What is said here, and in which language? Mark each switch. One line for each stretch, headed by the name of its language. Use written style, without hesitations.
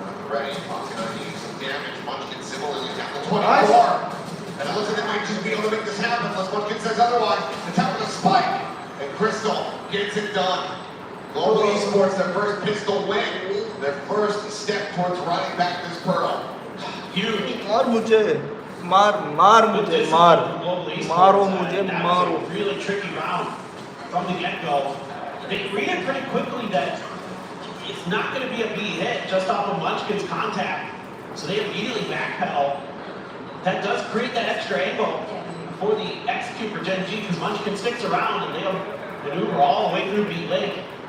English: Ready, Fox gonna need some damage. Munchkin similarly down to 24. And it looks like they might just be able to make this happen unless Munchkin says otherwise. The top of the spike. And Crystal gets it done. Global Esports, their first pistol win. Their first step towards riding back this pearl. Huge.
Hindi: मार मुझे, मार मुझे, मारो मुझे, मारो.
English: Really tricky round from the get-go. They read pretty quickly that it's not going to be a B hit just off of Munchkin's contact. So they immediately backpedal. That does create that extra angle for the execute for Gen G because Munchkin sticks around and they'll maneuver all the way through B lane.